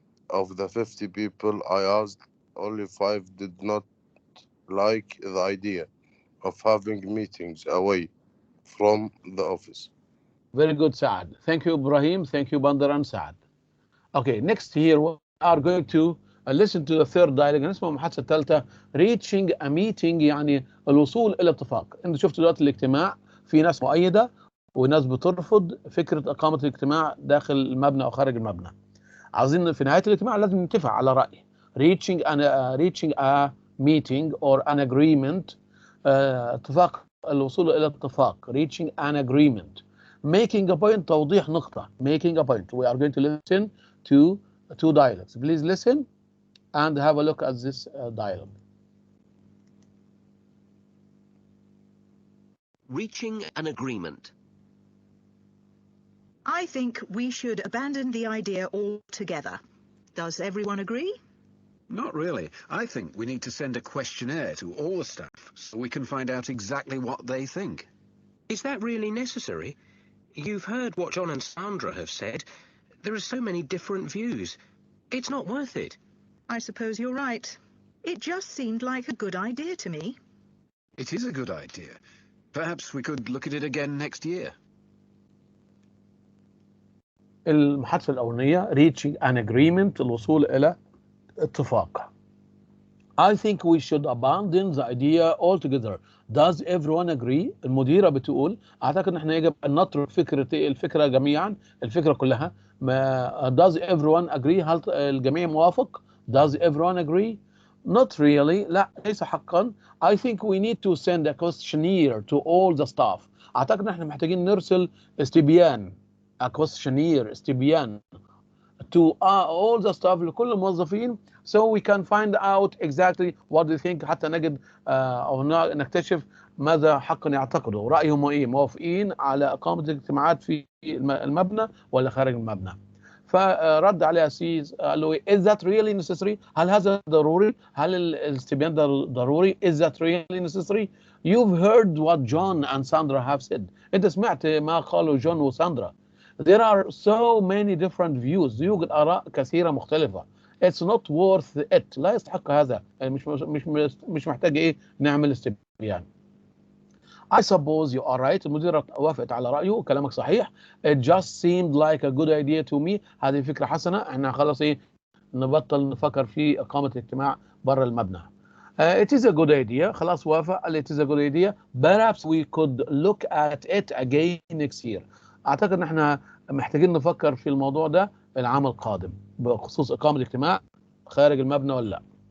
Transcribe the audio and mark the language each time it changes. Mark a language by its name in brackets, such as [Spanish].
[English] Of the 50 people I asked, only 5 did not like the idea of having meetings away from the office. Very good, Saad. Thank you, Ibrahim. Thank you, Bandar and Saad. Okay, next here we are going to listen to the third dialogue. [Arabic] اسمه المحادثة الثالثة [English] reaching a meeting، [Arabic] يعني الوصول إلى اتفاق. أنت شفت دلوقتي الاجتماع في ناس مؤيدة وناس بترفض فكرة إقامة الاجتماع داخل المبنى أو خارج المبنى. عايزين في نهاية الاجتماع لازم نتفق على رأي. [English] reaching a meeting or an agreement. [Arabic] اتفاق، الوصول إلى اتفاق. [English] reaching an agreement. making a point، [Arabic] توضيح نقطة. [English] making a point. We are going to listen to two dialogues. Please listen and have a look at this dialogue. Reaching an agreement. I think we should abandon the idea altogether. Does everyone agree? Not really. I think we need to send a questionnaire to all the staff so we can find out exactly what they think. Is that really necessary? You've heard what John and Sandra have said. There are so many different views. It's not worth it. I suppose you're right. It just seemed like a good idea to me. It is a good idea. Perhaps we could look at it again next year. [Arabic] المحادثة الأولانية [English] reaching an agreement، [Arabic] الوصول إلى اتفاق. [English] I think we should abandon the idea altogether. Does everyone agree؟ [Arabic] المديرة بتقول أعتقد إن إحنا يجب أن نترك الفكرة جميعا، الفكرة كلها. [English] Does everyone agree؟ [Arabic] هل الجميع موافق؟ [English] Does everyone agree؟ Not really. [Arabic] لا، ليس حقا. [English] I think we need to send a questionnaire to all the staff. [Arabic] أعتقد إن إحنا محتاجين نرسل استبيان. [English] A questionnaire، [Arabic] استبيان [English] to all the staff, [Arabic] لكل الموظفين, [English] so we can find out exactly what they think, [Arabic] حتى نجد أو نكتشف ماذا حقا يعتقدوا, رأيهم إيه, موافقين على إقامة الاجتماعات في المبنى ولا خارج المبنى. فرد عليه أسيس قال له [English] is that really necessary؟ [Arabic] هل هذا ضروري؟ هل الاستبيان ضروري؟ [English] is that really necessary؟ You've heard what John and Sandra have said. [Arabic] أنت سمعت ما قالوا جون وساندرا. [English] There are so many different views. [Arabic] يوجد آراء كثيرة مختلفة. [English] It's not worth it. [Arabic] لا يستحق هذا. مش محتاج إيه نعمل استبيان. [English] I suppose you are right. [Arabic] المديرة وافقت على رأيه, كلامك صحيح. [English] It just seemed like a good idea to me. [Arabic] هذه فكرة حسنة. احنا خلاص ايه نبطل نفكر في إقامة اجتماع برا المبنى. [English] It is a good idea. [Arabic] خلاص وافق. [English] It is a good idea. Perhaps we could look at it again next year. [Arabic] أعتقد ان احنا محتاجين نفكر في الموضوع ده العام القادم بخصوص إقامة اجتماع خارج المبنى ولا لا.